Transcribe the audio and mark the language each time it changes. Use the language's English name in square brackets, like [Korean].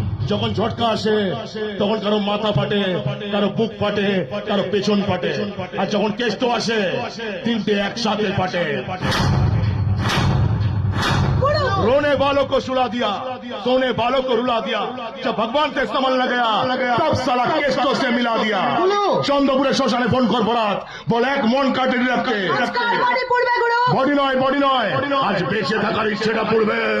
[Bangla] যখন ঝটকা আসে তখন কারো মাথা ফাটে, কারো বুক ফাটে, কারো পেছন ফাটে, আর যখন কেষ্ট আসে তিনটে একসাথে ফাটে। [Hindi] रोने वालों को सुला दिया, सोने वालों को रुला दिया, जब भगवान से समझ न गया तब साला केस्टो से मिला दिया। [Bangla] চন্দ্রপুরের শ্মশানে ফোন কর বরাত, বল এক মন কাটে রাখতে। আজকাল বডি পড়বে গুরু। বডি নয়, বডি নয়, আজ বেঁচে থাকার ইচ্ছেটা পড়বে।